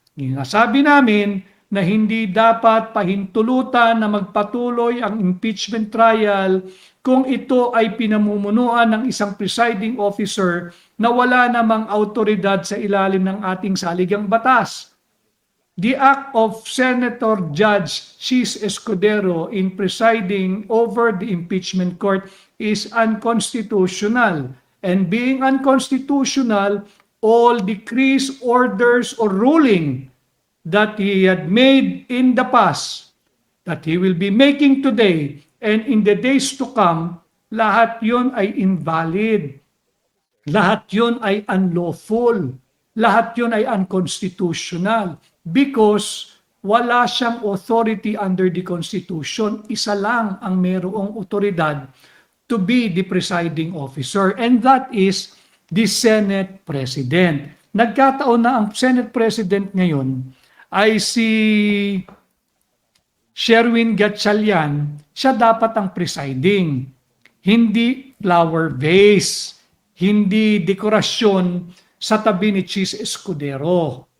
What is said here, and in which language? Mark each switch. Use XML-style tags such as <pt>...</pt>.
<tl>Nasabi namin na hindi dapat pahintulutan na magpatuloy ang impeachment trial kung ito ay pinamumunuan ng isang presiding officer na wala namang autoridad sa ilalim ng ating saligang batas.</tl> <en>The act of Senator Judge Chis Escudero in presiding over the impeachment court is unconstitutional. And being unconstitutional, all decrees, orders, or ruling that he had made in the past, that he will be making today, and in the days to come, lahat yon ay invalid.</en> <tl>Lahat yon ay unlawful. Lahat yon ay unconstitutional because wala siyang authority under the Constitution.</tl> <en>Isa lang ang mayroong otoridad to be the presiding officer, and that is the Senate President.</en> <tl>Nagkataon na ang Senate President ngayon ay si Sherwin Gatchalian, siya dapat ang presiding. Hindi flower vase, hindi dekorasyon sa tabi ni Chis Escudero.</tl>